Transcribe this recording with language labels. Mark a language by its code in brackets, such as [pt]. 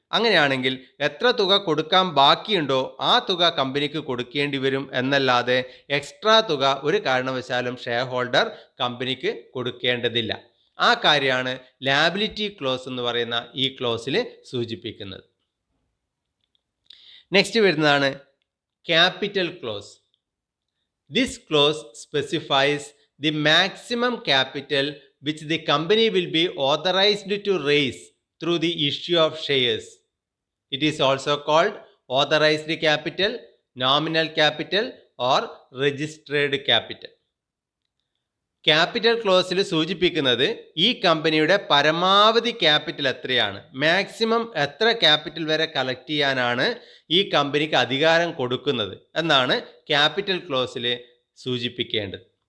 [ml] അങ്ങനെയാണെങ്കിൽ എത്ര തുക കൊടുക്കാൻ ബാക്കിയുണ്ടോ ആ തുക കമ്പനിക്ക് കൊടുക്കേണ്ടി വരും എന്നല്ലാതെ എക്സ്ട്രാ തുക ഒരു കാരണവശാലും ഷെയർ ഹോൾഡർ കമ്പനിക്ക് കൊടുക്കേണ്ടതില്ല. ആ കാര്യമാണ് ലാബിലിറ്റി ക്ലോസ് എന്ന് പറയുന്ന ഈ ക്ലോസിൽ സൂചിപ്പിക്കുന്നത്. നെക്സ്റ്റ് വരുന്നതാണ് capital close. [en] This clause specifies the maximum capital which the company will be authorized to raise through the issue of shares. It is also called authorized capital, nominal capital or registered capital. [ml] Capital ക്ലോസിൽ സൂചിപ്പിക്കുന്നത് ഈ കമ്പനിയുടെ പരമാവധി capital എത്രയാണ്, maximum എത്ര capital വരെ collect ചെയ്യാനാണ് ഈ കമ്പനിക്ക് അധികാരം കൊടുക്കുന്നത് എന്നാണ് ക്യാപിറ്റൽ ക്ലോസിൽ സൂചിപ്പിക്കേണ്ടത്.